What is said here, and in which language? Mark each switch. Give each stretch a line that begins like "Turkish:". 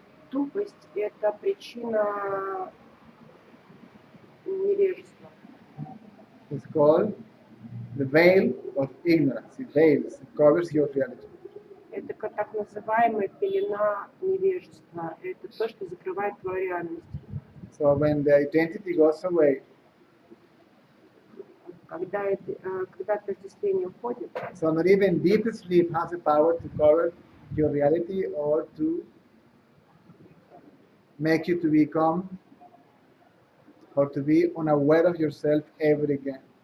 Russian: Тупость – это причина невежества.
English: It's called the veil of ignorance. It veils, it covers your reality.
Russian: Это так называемая пелена невежества. Это то, что закрывает твою реальность.
English: So when the identity goes away,
Russian: Когда отождествление уходит,
English: so not even deep sleep has the power to cover your reality or to make you to become or to be unaware of yourself ever again.